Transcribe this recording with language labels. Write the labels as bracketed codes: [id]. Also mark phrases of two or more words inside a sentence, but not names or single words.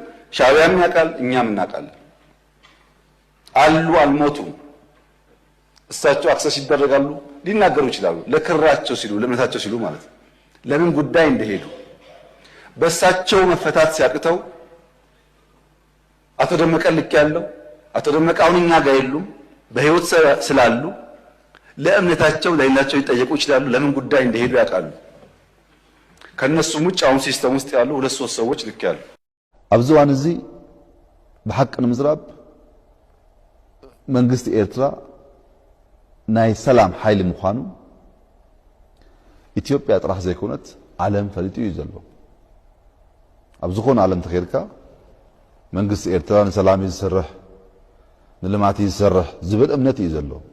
[am] ሻዕቢያም ያውቃል እኛም እናውቃለን አሉ አልሞቱም እሳቸው አክሰስ ይደረጋሉ ሊናገሩ ይችላሉ ለክራቸው ሲሉ ለእምነታቸው ሲሉ ማለት ነው ለምን ጉዳይ እንደሄዱ በእሳቸው መፈታት ሲያቅተው አቶ ደመቀ ልክ ያለው አቶ ደመቀ አሁን እኛ ጋር የሉም በህይወት ስላሉ ለእምነታቸው ለሌላቸው ይጠየቁ ይችላሉ ለምን ጉዳይ እንደሄዱ ያውቃሉ ከነሱም ውጭ አሁን ሲስተም ውስጥ ያሉ ሁለት ሶስት ሰዎች ልክ ያሉ [ti] አብዛዋን እዚ በሐቅ ንምዝራብ መንግስት ኤርትራ ናይ ሰላም ኃይል ምዃኑ ኢትዮጵያ ጥራሕ ዘይኮነት ዓለም ፈሊጡ እዩ ዘሎ ኣብ ዝኾነ ዓለም ተኸይድካ መንግስት ኤርትራ ንሰላም ይሰርሕ ንልማት ይሰርሕ ዝብል እምነት እዩ ዘሎ